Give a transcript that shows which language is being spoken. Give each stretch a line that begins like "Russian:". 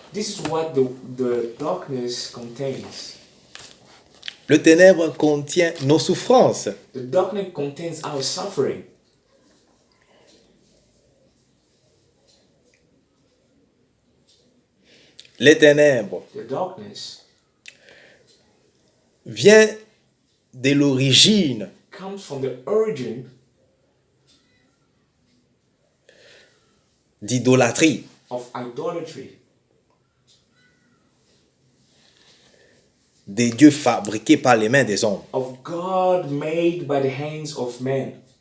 English: this is what the darkness contains.
French: Le ténèbre contient nos souffrances.
English: The darkness contains our suffering.
French: Les ténèbres
English: The darkness
French: vient de l'origine
English: comes from the origin
French: d'idolâtrie.
English: of idolatry,
French: Des dieux fabriqués par les mains des hommes.
English: of God made by the hands of men.